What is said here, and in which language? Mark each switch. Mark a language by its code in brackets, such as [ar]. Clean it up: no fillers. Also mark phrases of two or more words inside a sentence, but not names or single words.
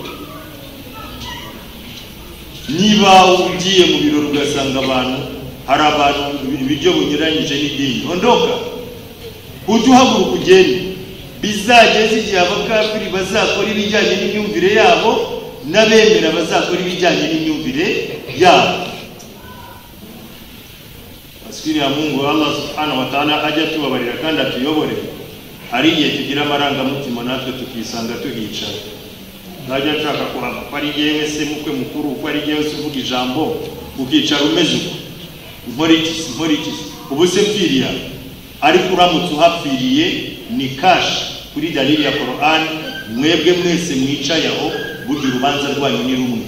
[rw] Niba ugiye mu birori ugasanga abantu, hari abantu ibiryo bunyuranyije n'idini, ondoka. Ujye uhaguruka ugende, bizageze igihe abakafiri bazakora ibijyanye n'imyumvire yabo, n'abemera bazakora ibijyanye n'imyumvire yabo. [sw] Asikiri ya Mungu [rw] Allah [ar] سبحانه وتعالى [rw] ajya tubabarira kandi atuyobore. Hari igihe tugira amarangamutima natwe tukisanga tuhicara, najya nshaka kuhava ko ari yewe se mukwe mukuru, ko ari yewe se uvuga ijambo, ukicara umeze uko, nkorikisi ubu se mpfiriya. Ariko uramutse uhapfiriye ni kashi kuri dalili ya Qur'an, mwebwe mwese mwicaye aho, burya urubanza rwanyu ni rumwe.